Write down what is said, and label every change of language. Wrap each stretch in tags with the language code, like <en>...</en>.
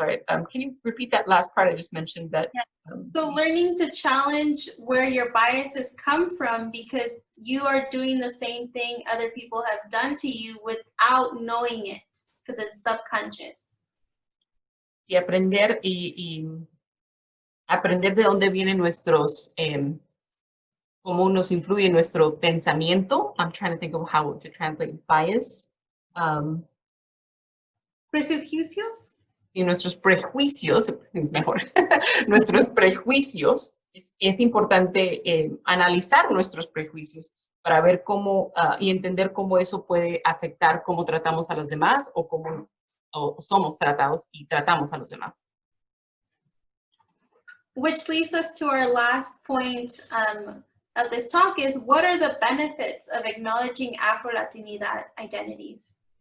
<en>Sorry, can you repeat that last part? I just mentioned that. So learning to challenge where your biases come from, because you are doing the same thing other people have done to you without knowing it, because it's subconscious.</en> <es>Y aprender aprender de dónde vienen nuestros, cómo nos influye nuestro pensamiento.</es> <en>I'm trying to think of how to translate bias.</en> <es>¿Prejuicios? Y nuestros prejuicios, mejor, nuestros prejuicios, es importante analizar nuestros prejuicios para ver cómo, y entender cómo eso puede afectar cómo tratamos a los demás o cómo somos tratados y tratamos a los demás.</es> <en>which leads us to our last point of this talk is, what are the benefits of acknowledging Afro-Latinidad identities?</en>